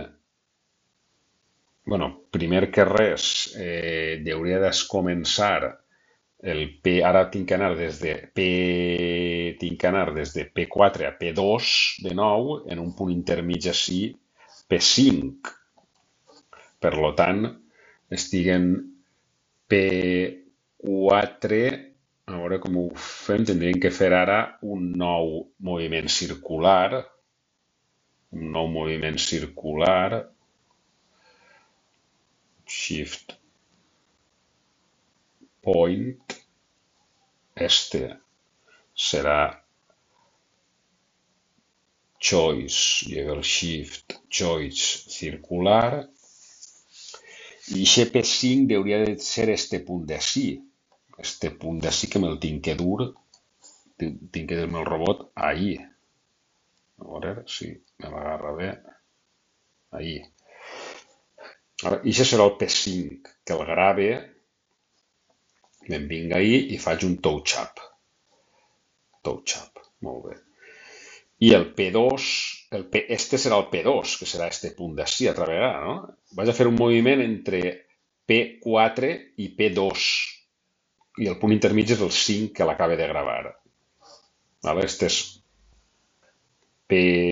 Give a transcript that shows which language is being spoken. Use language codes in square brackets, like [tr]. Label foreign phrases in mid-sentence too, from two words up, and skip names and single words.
[ca] Bueno, primer que res, hauria de començar ara tinc que anar des de P4 a P2 de nou, en un punt intermig així, P5. Per lo tant, estic en P4, a veure com ho fem, tindríem que fer ara un nou moviment circular, [en] shift point, [ca] este serà choice, [en] level shift, [ca] choice circular, i aquest P5 hauria de ser este punt d'ací. Este punt d'ací que me'l tinc que dur, tinc que dur-me el robot ahí. A veure si me l'agarra bé. Ahí. I això serà el P5, que el grave, me'n vinc ahí i faig un [en] touch up. Touch up, [ca] molt bé. I el P2, este serà el P2, que serà este punt d'ací altra vegada, no? Vaig a fer un moviment entre P4 i P2, i el punt intermigi és el 5 que l'acaba de gravar. Vale? P...